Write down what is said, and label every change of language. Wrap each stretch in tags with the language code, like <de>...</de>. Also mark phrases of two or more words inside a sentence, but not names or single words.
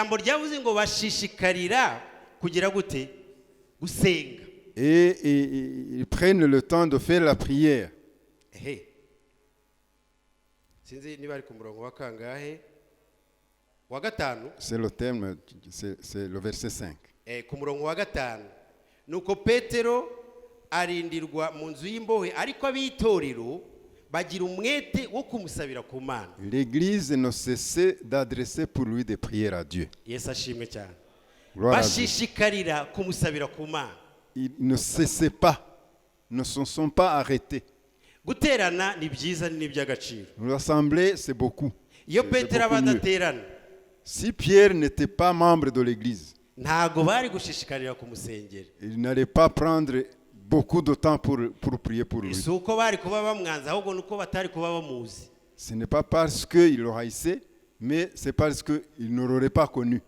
<fr>Et ils prennent le temps de faire la prière. C'est le thème, c'est le verset 5.</fr> <rw>Nuko Petero arindirwa mu nzu y'imbohe, ariko abitorero bagira umwete wo kumusabira ku Mana.</rw> <fr>L'église ne cessait d'adresser pour lui des prières à Dieu.</fr> <rw>Yesu ashimwe cyane. Bashishikarira kumusabira ku Mana.</rw> <fr>Ils ne cessaient pas, ne se sont pas arrêtés.</fr> <rw>Guterana ni byiza ni by'agaciro.</rw> <fr>L'assemblée, c'est beaucoup.</fr> <rw>Iyo Petero abadaterana,</rw> <fr>si Pierre n'était pas membre de l'église, il n'allait pas prendre beaucoup de temps pour prier pour lui. Ce n'est pas parce qu'il le haïssait, mais c'est parce qu'il ne l'aurait pas connu.</fr>